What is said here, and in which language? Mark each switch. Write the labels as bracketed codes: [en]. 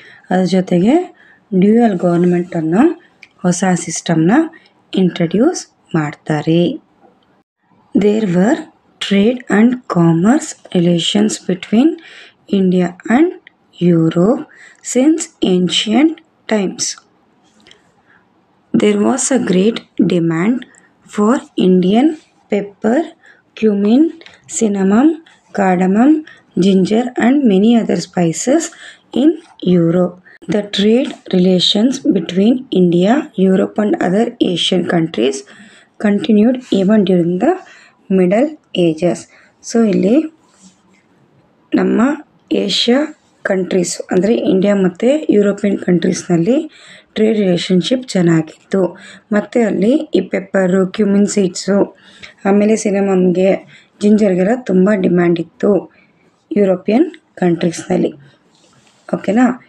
[kn] ಅದ್ರ ಜೊತೆಗೆ dual government ಅನ್ನೋ ಹೊಸ ಸಿಸ್ಟಮ್ನ ಇಂಟ್ರಡ್ಯೂಸ್ ಮಾಡ್ತಾರೆ. [en] There were trade and commerce relations between India and Europe since ancient times. There was a great demand for Indian pepper, cumin, cinnamon, cardamom, ginger and many other spices in Europe. The trade relations between India, Europe and other Asian countries continued even during the Middle Ages. [kn] So ಇಲ್ಲಿ ನಮ್ಮ Asia countries ಅಂದರೆ India ಮತ್ತು European ಕಂಟ್ರೀಸ್ನಲ್ಲಿ trade relationship ಚೆನ್ನಾಗಿತ್ತು. ಮತ್ತು ಅಲ್ಲಿ ಈ pepper, cumin seeds, ಆಮೇಲೆ ಸಿನಮಮ್ಗೆ, ಜಿಂಜರ್ಗೆಲ್ಲ ತುಂಬ ಡಿಮ್ಯಾಂಡ್ ಇತ್ತು ಯುರೋಪಿಯನ್ ಕಂಟ್ರೀಸ್ನಲ್ಲಿ. ಓಕೆನಾ.